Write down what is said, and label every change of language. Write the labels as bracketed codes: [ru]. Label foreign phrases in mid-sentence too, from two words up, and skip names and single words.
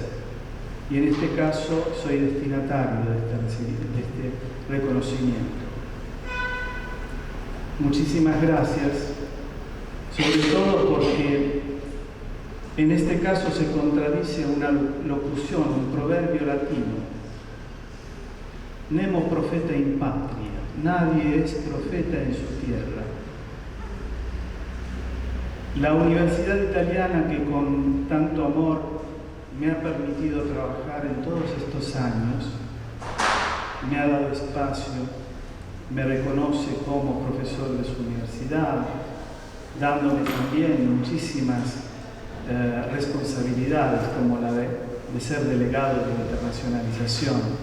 [es] Y en este caso soy destinatario de este reconocimiento. Muchísimas gracias, sobre todo porque en este caso se contradice una locución, un proverbio latino. [la] Nemo profeta in patria, [es] nadie es profeta en su tierra. La universidad italiana que con tanto amor me ha permitido trabajar en todos estos años, me ha dado espacio, me reconoce como profesor de su universidad, dándome también muchísimas responsabilidades como la de ser delegado de internacionalización.